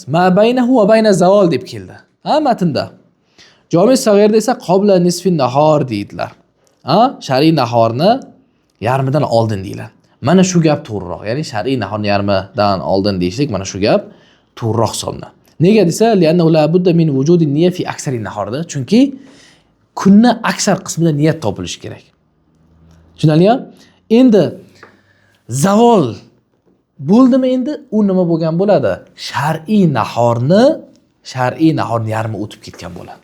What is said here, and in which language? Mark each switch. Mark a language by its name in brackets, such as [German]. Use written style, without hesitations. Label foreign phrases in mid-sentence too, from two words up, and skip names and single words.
[Arabic] ما بينه وبين الزوال [Uzbek] deb keldi. Matnda. Jami sag'irda esa [Arabic] قبل نصف النهار [Uzbek] deydilar. Shar'iy nahorni yarmidan oldin deyiladi. Mana shu gap to'g'riroq. Ya'ni shar'iy nahorni yarmidan oldin deyishlik mana shu gap to'g'riroq hisoblanadi. Nega desa, [Arabic] لأنه لا بد من وجود النية في أكثر النهار. [Uzbek] Chunki kunni aksar qismida niyat topilishi kerak. Tushunarlimi? Endi zavol bo'ldimi, endi u nima bo'lgan bo'ladi? Shar'iy nahorni yarmi o'tib ketgan bo'ladi.